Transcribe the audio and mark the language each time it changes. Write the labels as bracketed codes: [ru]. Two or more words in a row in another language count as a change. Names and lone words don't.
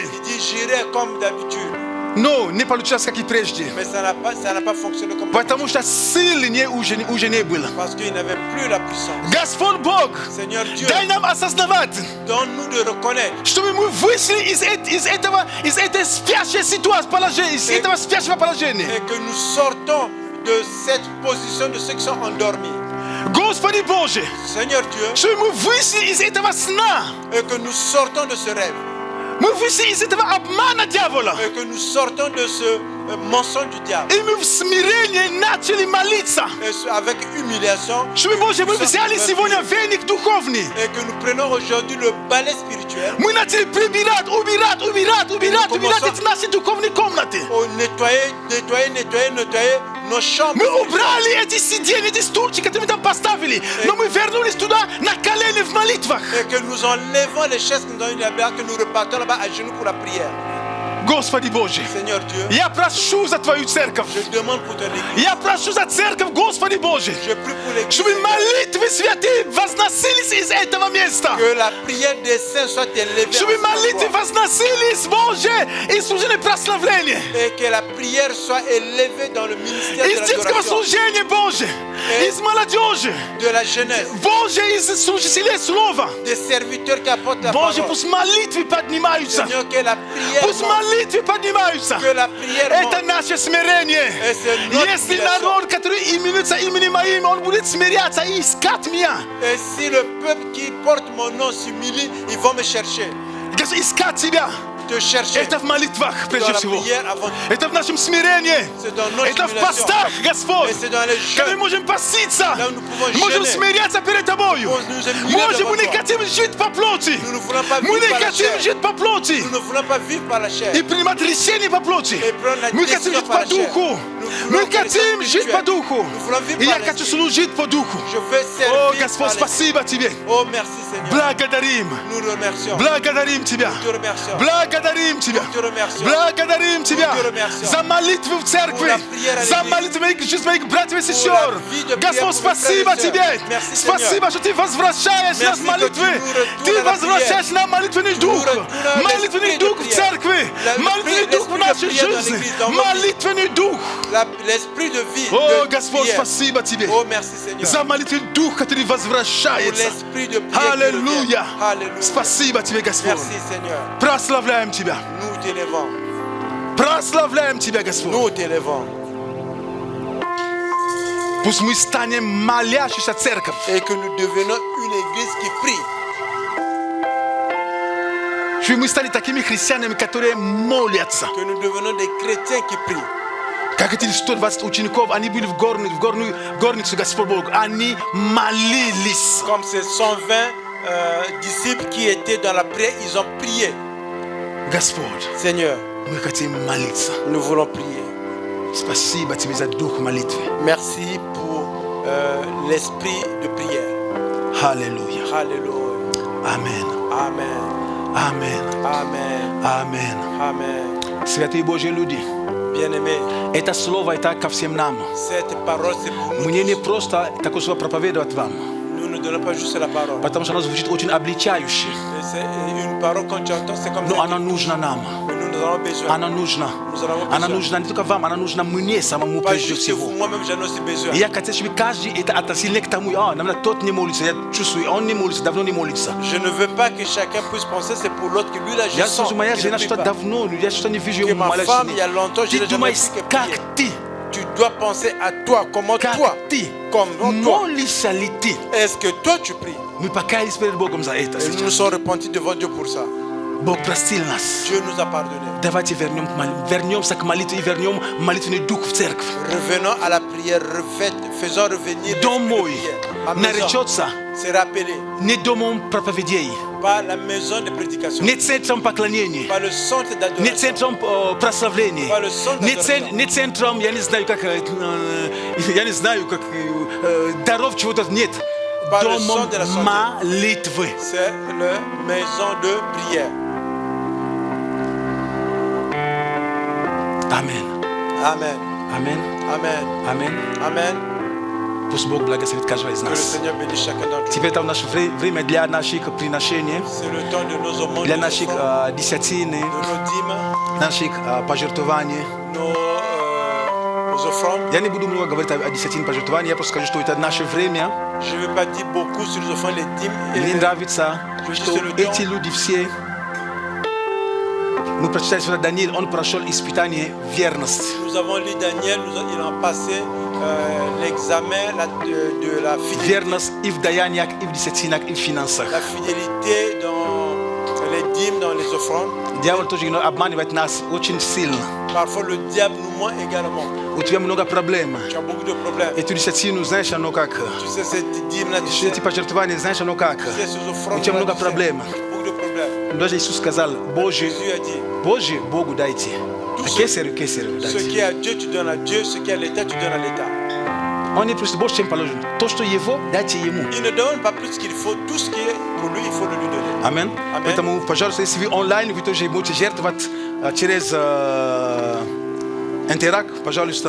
[fr] Il dit, j'irai comme d'habitude. [ru] Но не получилось, как и прежде. [fr] Mais ça n'a pas fonctionné comme [ru] Потому что силы уже не было. [fr] parce qu'il n'avait plus la puissance. [ru] Господь Бог, [fr] Seigneur Dieu, [ru] дай нам осознавать, [fr] donne-nous de reconnaître [ru] чтобы мы вышли из этой спящей ситуации, из этого спящего положения. [fr] et que nous sortons de cette position de ceux qui sont endormis. [ru] Господи Боже, [fr] Seigneur Dieu, [ru] чтобы мы вышли из этого сна, [fr] et que nous sortons de ce rêve, [ru] мы вышли из этого обмана дьявола, [fr] et que nous sortons de ce mensonge du diable. [ru] и мы в смирении начали молиться. [fr] Et avec humiliation, [ru] Чтобы, Боже, мы взяли сегодня веник духовный. [fr] et que nous prenons aujourd'hui le balai spirituel [ru] Мы начали убирать эти наши духовные комнаты. [fr] pour nettoyer nos chambres. [ru] Мы убрали эти сиденья, эти стульчики, которые мы там поставили. Но мы вернулись туда на колени в молитвах. [fr] Et que nous enlevons les chaises que nous avons là-bas, que nous repartons là-bas à genoux pour la prière. [ru] Господи Боже, [fr] Seigneur Dieu, [ru] я прошу за Твою церковь. [fr] je demande pour ton église. [ru] Я прошу за церковь, Господи Боже. [fr] Je prie pour l'église. [ru] Чтобы молитвы святые возносились из этого места. [fr] Que la prière des saints soit élevée. [ru] Чтобы молитвы возносились, Боже, и служение прославления. [fr] Et que la prière soit élevée dans le ministère de [ru] Из детского [fr] l'adoration, [ru] служения, Боже, из молодежи, [fr] de la jeunesse, [ru] Боже, из служителей слова. [fr] des serviteurs qui apportent la [ru] Боже, [fr] parole. [ru] пусть молитвы поднимаются. [fr] Seigneur, que la prière [ru] Пусть [fr] monte, [ru] молитвы поднимаются. [fr] que la prière [ru] Это [fr] monte. [ru] наше смирение. [fr] Et c'est notre [ru] Если [fr] humiliation. [ru] народ, который именуется именем моим, он будет смиряться и искать меня. [fr] Et si le peuple qui porte mon nom s'humilie, ils vont me chercher. [ru] Искать тебя. [fr] Te chercher [ru] Это в молитвах, [fr] dans [ru] прежде [fr] la [ru] всего. [fr] prière avant tout. [ru] Это в нашем смирении. [fr] C'est dans notre [ru] Это в [fr] humiliation. [ru] постах, Господь. [fr] Et c'est dans les [ru] Когда мы [fr] jeûnes. [ru] можем поститься, [fr] Là où nous pouvons [ru] можем [fr] jeûner. [ru] смиряться перед Тобою. [fr] Nous humilier [ru] Боже, [fr] devant [ru] мы не [fr] toi. [ru] хотим жить по плоти. [fr] Nous ne voulons pas [ru] Мы [fr] vivre [ru] не [fr] par la [ru] хотим [fr] chair. [ru] жить по плоти. [fr] Nous ne voulons pas vivre par la chair. [ru] И принимать решения по плоти. [fr] Et prendre la [ru] Мы хотим [fr] décision [ru] жить [fr] par [ru] по [fr] la chair. [ru] духу. [fr] Nous [ru] Мы [fr] voulons faire [ru] хотим [fr] des [ru] жить [fr] choses [ru] по духу. [fr] Nous voulons vivre [ru] И я [fr] par [ru] хочу [fr] l'esprit. [ru] служить по духу. [fr] Je veux [ru] О, [fr] servir [ru] Господь, [fr] par l'esprit. [ru] спасибо Тебе. [fr] Oh, merci Seigneur. [ru] Благодарим. [fr] Nous remercions. [ru] Благодарим Тебя. [fr] Nous te remercions. [ru] Благодарим Тебя. [fr] Nous te remercions. [ru] Благодарим Тебя [fr] Nous te remercions. [ru] за молитву в церкви, [fr] Pour la prière à [ru] за [fr] l'église. [ru] молитву моих жизнь моих братьев и [fr] Pour [ru] сестер. [fr] la vie de prière [ru] Господь, [fr] pour mes [ru] спасибо [fr] frères et [ru] Тебе. [fr] sœurs. Merci, [ru] Спасибо, что Ты возвращаешь нас [fr] Merci [ru] в молитвы. [fr] que tu nous retournes [ru] Ты [fr] à la [ru] возвращаешь [fr] prière. [ru] нам молитвенный дух. [fr] retournes [ru] Молитвенный [fr] l'esprit de [ru] дух в [fr] prière. [ru] церкви. Молитвенный [fr] L'esprit [ru] дух в [fr] de [ru] нашей [fr] prière dans [ru] жизни. [fr] l'église, dans votre vie. [ru] Молитвенный дух. [fr] L'esprit de vie. [ru] О, [fr] de [ru] Господь, [fr] prière. [ru] спасибо Тебе [fr] Oh, merci Seigneur. [ru] за молитвенный дух, который [fr] Pour [ru] возвращается. [fr] l'esprit de prière. qui [ru] Аллилуйя. [fr] revient. Alléluia. [ru] Спасибо Тебе, Господь. [fr] Merci Seigneur. [ru] Прославляем Тебя. [fr] Nous t'élevons. [ru] Прославляем Тебя, Господь. [fr] Nous t'élevons. [ru] Пусть мы станем молящейся церковь. [fr] Et que nous devenons une église qui prie. [ru] Чтобы мы стали такими христианами, которые молятся. [fr] Que nous devenons des chrétiens qui prient. [ru] Как эти 120 учеников, они были в горницу Господь Бог, они молились. [fr] Comme ces 120 disciples qui étaient dans la prière, ils ont prié. [ru] Господь, [fr] Seigneur, [ru] мы хотим молиться. [fr] nous voulons prier. [ru] Спасибо тебе за дух молитвы. [fr] Merci pour l'esprit de prière. [ru] Аллилуйя. [fr] Alléluia. Amen. Amen. Amen. Amen. Amen. Amen. [ru] Святые Божьи люди, [fr] Bien-aimés, [ru] это слово это ко всем нам. [fr] cette parole c'est pour nous. [ru] Мне не [fr] tous. [ru] просто такое слово проповедовать вам, [fr] Nous ne donnons pas juste la parole. [ru] потому что оно звучит очень обличающе. [fr] Mais c'est une parole quand tu entends, c'est comme [ru] Но [fr] ça. [ru] она нужна нам. [fr] Mais nous en avons besoin. [ru] Она нужна. [fr] Nous en avons [ru] Она [fr] besoin. [ru] нужна не только вам, она нужна мне самому [fr] Pas [ru] прежде [fr] juste vous, [ru] всего. [fr] moi-même j'en ai aussi besoin. [ru] И я хотел, чтобы каждый это относил не к тому, наверное, тот не молится, я чувствую, он не молится, давно не молится. [fr] Je ne veux pas que chacun puisse penser c'est pour l'autre que lui là je [ru] Я [fr] sens [ru] слышу, моя [fr] qu'il ne [ru] жена [fr] prie [ru] что-то [fr] pas. [ru] давно, я что-то не вижу [fr] Que [ru] ее [fr] ma [ru] молясь. [fr] femme, il y a longtemps, je [ru] Ты [fr] l'ai jamais [ru] думаешь, [fr] vu que [ru] как [fr] prier. [ru] ты, [fr] Tu dois penser à toi, comment [ru] как [fr] toi, [ru] ты, [fr] comment toi. [ru] молишься ли ты? [fr] Est-ce que toi tu pries? [ru] Мы покаялись перед Богом за это [fr] Et nous nous [ru] сейчас. [fr] sommes repentis devant Dieu pour ça. [ru] Бог простил нас. [fr] Dieu nous a pardonné. [ru] Давайте вернемся к молитве и вернем молитвенный дух в церковь. [fr] Revenons à la prière, faisons revenir [ru] Дом [fr] l'esprit de [ru] мой [fr] prière. Ma maison, [ru] наречется [fr] c'est rappelé, [ru] не домом проповедей, [fr] pas la maison de prédication, [ru] не центром поклонений, [fr] pas le centre [ru] не [fr] d'adoration, [ru] центром прославлений, [fr] pas le centre d'adoration, [ru] не центром, я не знаю, как даров чего-то нет. [fr] Pas le [ru] Домом [fr] centre de la santé. [ru] молитвы. [fr] c'est la maison de prière. [ru] Аминь. [fr] Amen. [ru] Аминь. [fr] Amen. [ru] Аминь. [fr] Amen. [ru] Пусть Бог благословит каждого из [fr] Que le [ru] нас. [fr] Seigneur bénisse chacun d'entre nous. [ru] Теперь там наше время для наших приношений, [fr] C'est le temps de nos aumônes, [ru] для [fr] de nos [ru] наших [fr] offrandes, [ru] десятины, [fr] de nos dîmes, [ru] наших пожертвований. [fr] nos offrandes. [ru] Я не буду много говорить о десятине пожертвований, я просто скажу, что это наше время. [fr] Je ne vais pas dire beaucoup sur les offrandes, les dîmes. [ru] Мне [fr] Et [ru] нравится, что эти люди все, мы прочитали сегодня Даниил, он прошел испытание верности. [fr] nous avons lu Daniel, il a passé l'examen de la fidélité. [ru] Верность и в даяниях, и в десятинах, и в финансах. [fr] La fidélité dans les dîmes, dans les offrandes. [ru] Дьявол тоже обманывает нас очень сильно. [fr] Parfois le diable nous ment également. [ru] У тебя много проблем. [fr] Tu as beaucoup de problèmes. [ru] Эту десятину, знаешь, оно как? [fr] Tu sais, cette dîme-là, tu sais, [ru] Эти пожертвования, знаешь, оно как? [fr] ces offrandes, [ru] У тебя много [fr] tu sais, [ru] проблем. [fr] beaucoup de problèmes. [ru] Даже Иисус сказал, Божий, [fr] Jésus a dit, [ru] Божий Богу дайте. А кесарю [fr] ce [ru] дайте. [fr] qui est à Dieu, tu donnes à Dieu, ce qui est à l'État, tu donnes à l'État. [ru] Он не просит больше, чем положено. То, что его, дайте ему. [fr] Il ne donne pas plus qu'il faut, tout ce qui est pour lui, il faut le lui donner. [ru] Аминь. Аминь. Поэтому, пожалуйста, если вы онлайн, вы тоже будете жертвовать через Интеракт, пожалуйста.